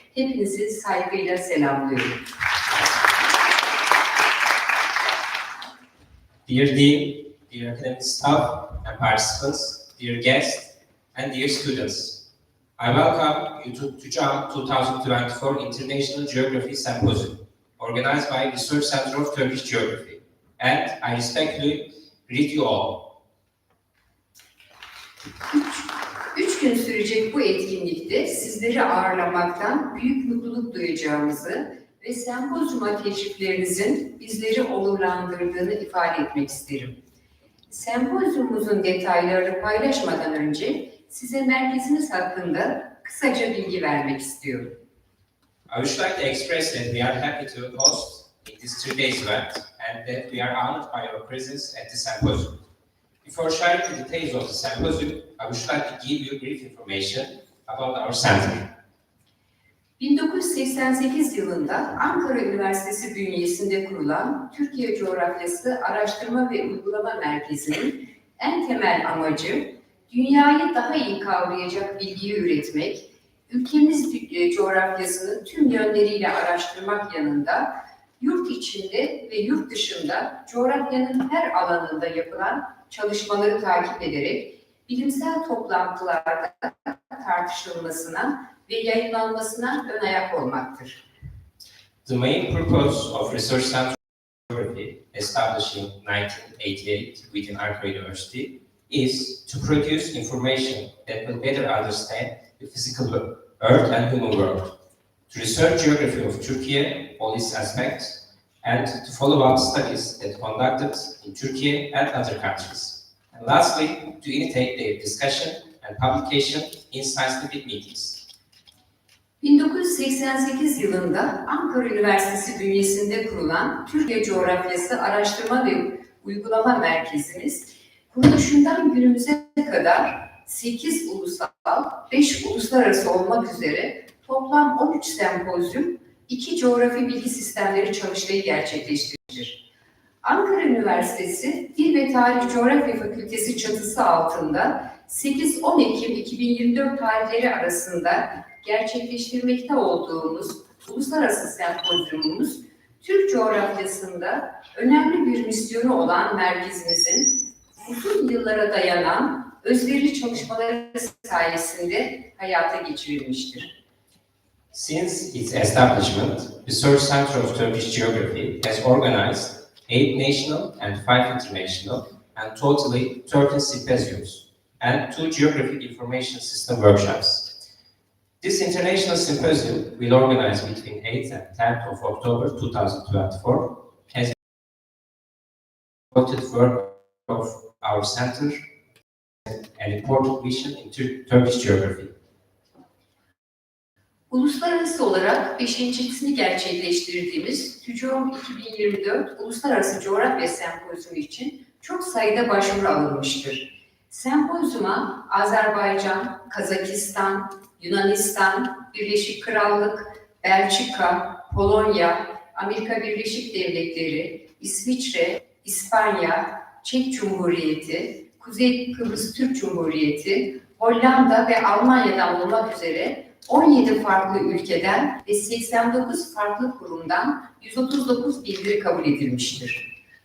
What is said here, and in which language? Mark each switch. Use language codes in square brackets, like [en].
[tr] Hepinizi saygıyla selamlıyorum. [en] Dear Dean, dear academic staff and participants, dear guests and dear students, I welcome you to Tücaum 2024 International Geography Symposium, organized by Research Center of Turkish Geography, and I respectfully greet you all. [tr] 3 gün sürecek bu etkinlikte sizleri ağırlamaktan büyük mutluluk duyacağımızı ve sempozyuma teşriflerinizin bizleri onurlandırdığını ifade etmek isterim. Sempozyumumuzun detaylarını paylaşmadan önce size merkezimiz hakkında kısaca bilgi vermek istiyorum. [en] I would like to express that we are happy to host this 3 days event and that we are honored by your presence at the symposium. Before sharing the details of the symposium, I would like to give you brief information about our center. [tr] 1988 yılında Ankara Üniversitesi bünyesinde kurulan Türkiye Coğrafyası Araştırma ve Uygulama Merkezi'nin en temel amacı, dünyayı daha iyi kavrayacak bilgiyi üretmek, ülkemiz coğrafyasını tüm yönleriyle araştırmak yanında, yurt içinde ve yurt dışında coğrafyanın her alanında yapılan çalışmaları takip ederek, bilimsel toplantılarda tartışılmasına ve yayınlanmasına ön ayak olmaktır. [en] The main purpose of Research Center Geography, established in 1988 within Ankara University, is to produce information that will better understand the physical Earth and human world, to research geography of Turkey, all its aspects, and to follow up studies that conducted in Turkey and other countries. And lastly, to initiate their discussion and publication in scientific meetings. [tr] 1988 yılında Ankara Üniversitesi bünyesinde kurulan Türkiye Coğrafyası Araştırma ve Uygulama Merkezimiz, kuruluşundan günümüze kadar 8 ulusal, 5 uluslararası olmak üzere toplam 13 sempozyum, 2 coğrafi bilgi sistemleri çalıştayı gerçekleştirir. Ankara Üniversitesi Dil ve Tarih Coğrafya Fakültesi çatısı altında 8-10 Ekim 2024 tarihleri arasında gerçekleştirmekte olduğumuz uluslararası sempozyumumuz, Türk coğrafyasında önemli bir misyonu olan merkezimizin uzun yıllara dayanan özverili çalışmaları sayesinde hayata geçirilmiştir. [en] Since its establishment, Research Center of Turkish Geography has organized 8 national and 5 international and totally 13 symposiums and 2 geographic information system workshops. This international symposium will organize between 8th and 10th of October 2024 has devoted work of our center an important mission in Turkish geography. [tr] Uluslararası olarak 5.sini gerçekleştirdiğimiz Tücaum 2024 Uluslararası Coğrafya Sempozyumu için çok sayıda başvuru alınmıştır. Sempozyuma Azerbaycan, Kazakistan, Yunanistan, Birleşik Krallık, Belçika, Polonya, Amerika Birleşik Devletleri, İsviçre, İspanya, Çek Cumhuriyeti, Kuzey Kıbrıs Türk Cumhuriyeti, Hollanda ve Almanya'dan olmak üzere 17 farklı ülkeden ve 89 farklı kurumdan 139 bildiri kabul edilmiştir.